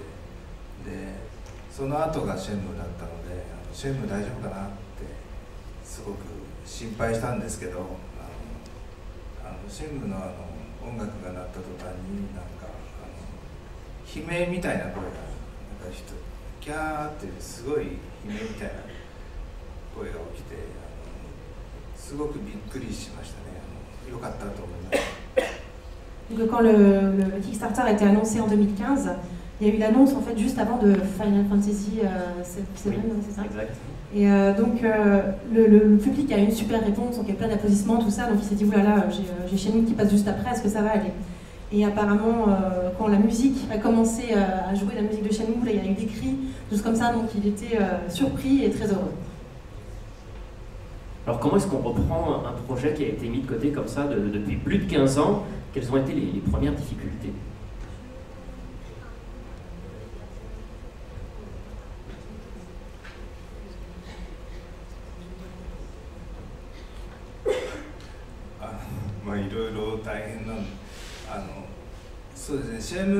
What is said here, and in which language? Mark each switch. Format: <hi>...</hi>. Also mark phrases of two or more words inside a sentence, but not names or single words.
<ja>でその後がシェムだったのでシェム大丈夫かなってすごく心配したんですけど、シェムの音楽が鳴った途端になんか悲鳴みたいな声がなんかキャーっていうすごい悲鳴みたいな声が起きてすごくびっくりしましたね。良かったと思います。</ja> <fr>Donc quand le Kickstarter a été annoncé en 2015, il y a eu l'annonce en fait juste avant de Final Fantasy 7, c'est ça? Exact. Et donc le public a eu une super réponse, donc il y a plein d'applaudissements, tout ça, donc il s'est dit oulala, j'ai Shenmue qui passe juste après, est-ce que ça va aller? Et apparemment quand la musique a commencé à jouer la musique de Shenmue, là, il y a eu des cris, tout comme ça, donc il était surpris et très heureux. Alors comment est-ce qu'on reprend un projet qui a été mis de côté comme ça depuis plus de 15 ans? Quelles ont été les premières difficultés?</fr> <ja>いろいろ大変なそうですね、シェム</ja>